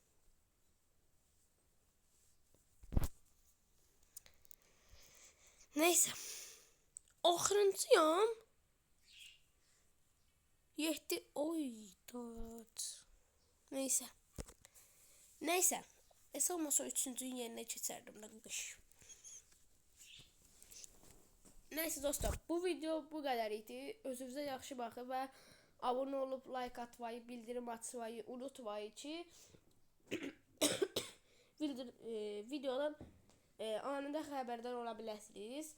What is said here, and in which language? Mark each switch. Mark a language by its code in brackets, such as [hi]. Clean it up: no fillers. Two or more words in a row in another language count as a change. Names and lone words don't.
[tr] Neyse. [az] Axırıncıyam. 7 oy dot. Neyse. Neyse. Olmasa 3-cünün yerine keçərdim də qış. Neyse dostlar, bu video bu kadar idi. Özünüzə yaxşı baxın və abone olup like atmayı, bildirim açmayı unutmayın ki videodan anında xəbərdar ola biləsiniz.